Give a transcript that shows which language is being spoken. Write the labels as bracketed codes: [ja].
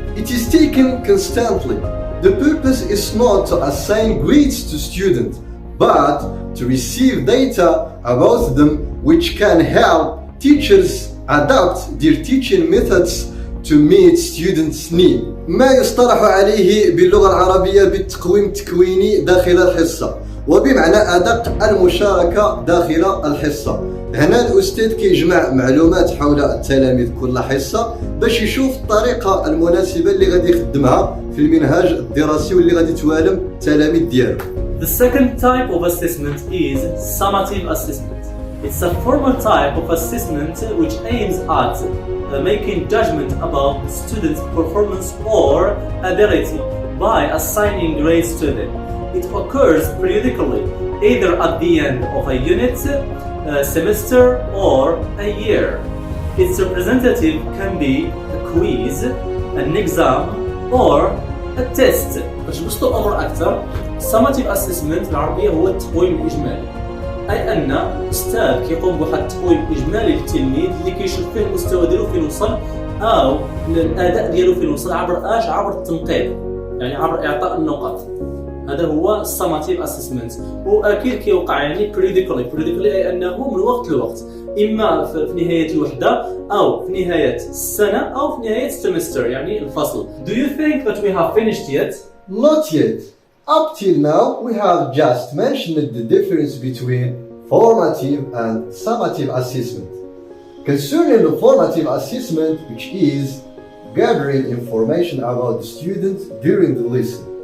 [en] It is taken constantly. The purpose is not to assign grades to students, but to receive data about them which can help teachers adapt their teaching methods to meet students' needs. [ar] ما يصطلح عليه باللغة العربية بالتقويم التكويني داخل الحصة، وبمعنى أدق المشاركة داخل الحصة. هنا الأستاذ كيجمع معلومات حول التلاميذ كل حصة باش يشوف الطريقة المناسبة اللي غادي يخدمها في المنهاج الدراسي واللي غادي توالم التلاميذ ديالو. [en] The second type of assessment is summative assessment. It's a formal type of assessment which aims at making judgment about the student's performance or ability by assigning grades to them. It occurs periodically, either at the end of a unit, a semester, or a year. Its representative can be a quiz, an exam, or a test. [ar] باش نبسطوا الأمر أكثر، summative assessment بالعربية هو التقويم الإجمالي. أي أن أستاذ كيقوم بواحد التقويم إجمالي للتلميذ اللي كيشوف فيه المستوى ديالو فين وصل أو الأداء ديالو فين وصل عبر التنقيط، يعني عبر إعطاء النقط. هذا هو summative assessment، وأكيد كيوقع يعني periodically أي أنه من وقت لوقت، إما في نهاية الوحدة أو في نهاية السنة أو في نهاية السمستر يعني الفصل. [en] Do you think that we have finished yet? Not yet. Up till now, we have just mentioned the difference between formative and summative assessment. Concerning the formative assessment, which is gathering information about the student during the lesson.